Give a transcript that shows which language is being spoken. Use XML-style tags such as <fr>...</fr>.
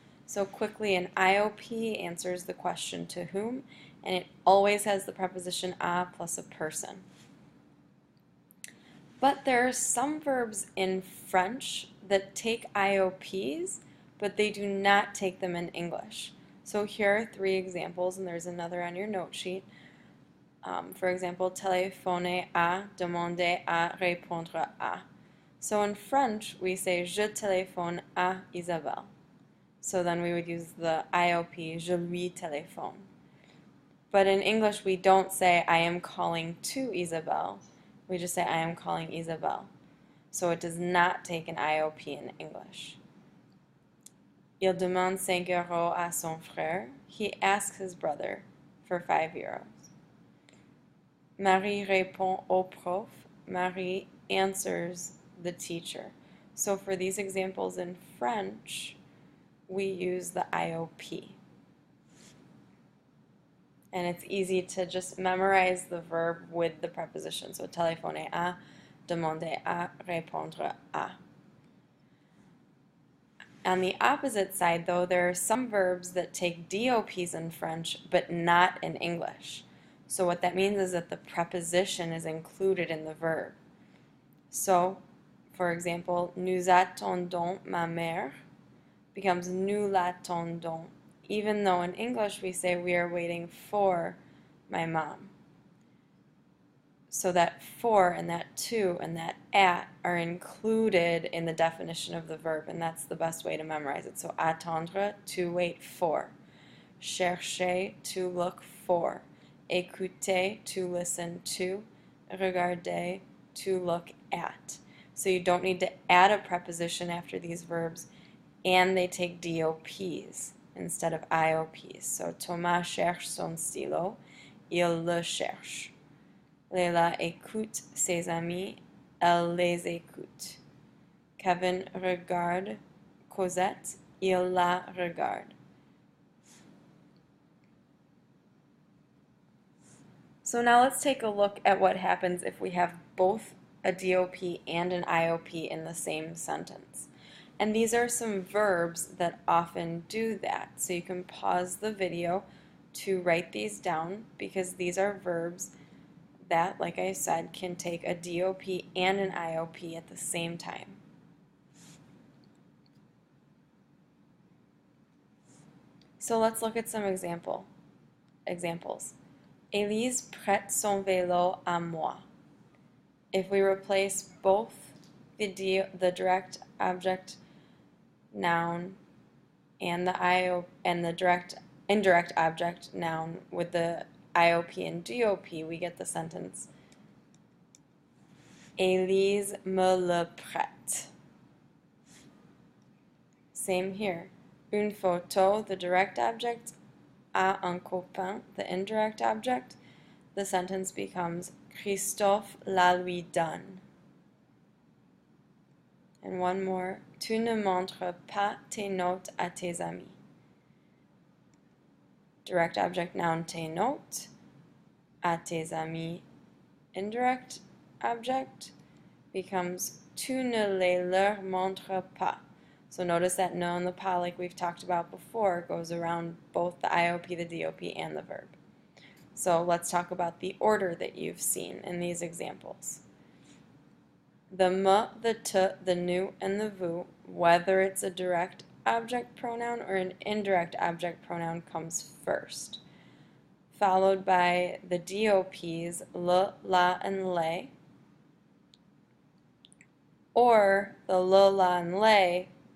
<en>So quickly, an IOP answers the question to whom, and it always has the preposition a plus a person. But there are some verbs in French that take IOPs, but they do not take them in English. So here are three examples, and there's another on your note sheet. For example, téléphoner à, demander à, répondre à. So in French, we say</en> <fr>je téléphone à Isabelle.</fr> <en>So then we would use the IOP,</en> <fr>je lui téléphone.</fr> <en>But in English, we don't say I am calling to Isabelle. We just say I am calling Isabelle. So it does not take an IOP in English.</en> <fr>Il demande 5 euros à son frère.</fr> <en>He asks his brother for 5 euros.</en> <fr>Marie répond au prof.</fr> <en>Marie answers the teacher. So for these examples in French, we use the IOP. And it's easy to just memorize the verb with the preposition. So téléphoner à, demander à, répondre à. On the opposite side, though, there are some verbs that take DOPs in French, but not in English. So what that means is that the preposition is included in the verb. So, for example,</en> <fr>nous attendons ma mère</fr> <en>becomes</en> <fr>nous l'attendons,</fr> <en>even though in English we say we are waiting for my mom. So that for and that to and that at are included in the definition of the verb, and that's the best way to memorize it. So attendre, to wait for. Chercher, to look for. Écouter, to listen to. Regarder, to look at. So you don't need to add a preposition after these verbs, and they take DOPs instead of IOPs.</en> <fr>So Thomas cherche son stylo, il le cherche. Leila écoute ses amis, elle les écoute. Kevin regarde Cosette, il la regarde.</fr> <en>So now let's take a look at what happens if we have both a DOP and an IOP in the same sentence. And these are some verbs that often do that. So you can pause the video to write these down, because these are verbs that, like I said, can take a DOP and an IOP at the same time. So let's look at some examples.</en> <fr>Élise prête son vélo à moi.</fr> <en>If we replace both the direct object noun and the indirect object noun with the IOP and DOP, we get the sentence</en> <fr>Élise me le prête.</fr> <en>Same here.</en> <fr>Une photo,</fr> <en>the direct object,</en> <fr>à un copain,</fr> <en>the indirect object. The sentence becomes</en> <fr>Christophe la lui donne.</fr> <en>And one more.</en> <fr>Tu ne montres pas tes notes à tes amis.</fr> <en>Direct object noun</en> <fr>tes notes, à tes amis,</fr> <en>indirect object, becomes</en> <fr>tu ne les leur montres pas.</fr> <en>So notice that no and the pas, like we've talked about before, goes around both the IOP, the DOP, and the verb. So let's talk about the order that you've seen in these examples. The me, the te, the nous, and the vous, whether it's a direct object pronoun or an indirect object pronoun, comes first, followed by the DOPs, le, la, and les, or the le, la, and les</en>